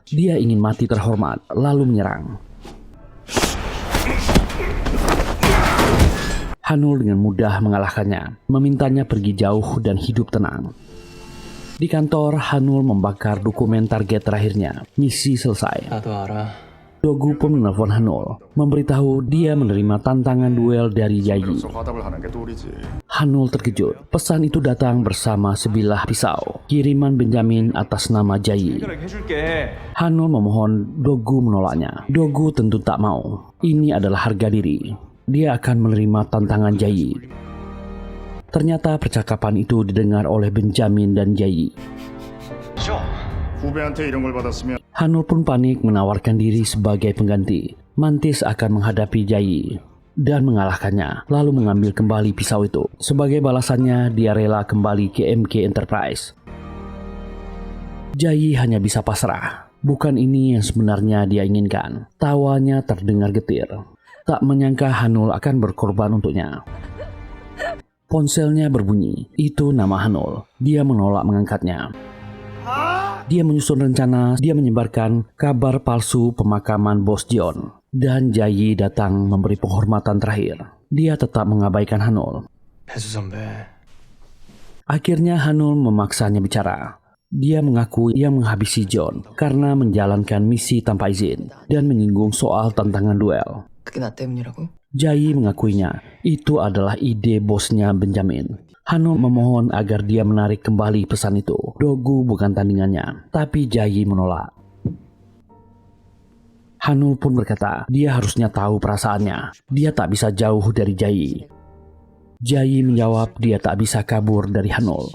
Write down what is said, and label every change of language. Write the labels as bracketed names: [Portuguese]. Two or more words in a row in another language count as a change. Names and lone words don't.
[Indonesian] Dia ingin mati terhormat, lalu menyerang. Hanul dengan mudah mengalahkannya, memintanya pergi jauh dan hidup tenang. Di kantor, Hanul membakar dokumen target terakhirnya. Misi selesai. Dogu pun menelpon Hanul, memberitahu dia menerima tantangan duel dari Jayi. [Korean] 그래서 화답을 하는 게 도리지. [Indonesian] Hanul terkejut. Pesan itu datang bersama sebilah pisau. Kiriman Benjamin atas nama Jayi. [Korean] 해결하게 해줄게. [Indonesian] Hanul memohon Dogu menolaknya. Dogu tentu tak mau. Ini adalah harga diri. Dia akan menerima tantangan Jayi. Ternyata percakapan itu didengar oleh Benjamin dan Jayi. [Korean] 후배한테 이런 걸 받았으면 [Indonesian] Hanul pun panik menawarkan diri sebagai pengganti. Mantis akan menghadapi Jayi dan mengalahkannya, lalu mengambil kembali pisau itu. Sebagai balasannya, dia rela kembali ke MK Enterprise. Jayi hanya bisa pasrah. Bukan ini yang sebenarnya dia inginkan. Tawanya terdengar getir. Tak menyangka Hanul akan berkorban untuknya. Ponselnya berbunyi. Itu nama Hanul. Dia menolak mengangkatnya. Dia menyusun rencana. Dia menyebarkan kabar palsu pemakaman bos John. Dan Jayi datang memberi penghormatan terakhir. Dia tetap mengabaikan Hanul. [Korean] 배수 선배. [Indonesian] Akhirnya Hanul memaksanya bicara. Dia mengaku ia menghabisi John karena menjalankan misi tanpa izin dan menyinggung soal tantangan duel. [Korean] 그게 나 때문이라고? [Indonesian] Jayi mengakuinya itu adalah ide bosnya Benjamin. Hanul memohon agar dia menarik kembali pesan itu. Dogu bukan tandingannya, tapi Jayi menolak. Hanul pun berkata dia harusnya tahu perasaannya. Dia tak bisa jauh dari Jayi. Jayi menjawab dia tak bisa kabur dari Hanul.